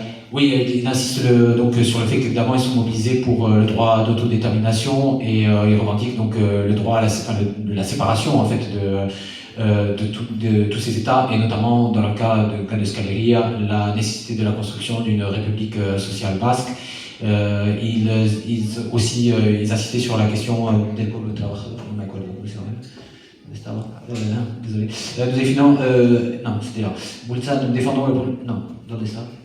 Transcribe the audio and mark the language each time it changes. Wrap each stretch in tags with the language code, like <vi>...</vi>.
<fr>Oui, il insiste donc sur le fait qu'évidemment ils sont mobilisés pour le droit d'autodétermination et ils revendiquent donc le droit à la séparation en fait de tous ces États et notamment dans le cas de Plan Euskal Herria la nécessité de la construction d'une république sociale basque. Ils insistaient sur la question</fr> <es>del pueblo trabajador, no me acuerdo cómo se llama. Estaba,</es> <fr>désolé. Nous défendons, non, c'était là. Nous défendons le... Non,</fr> <es>¿dónde está?</es>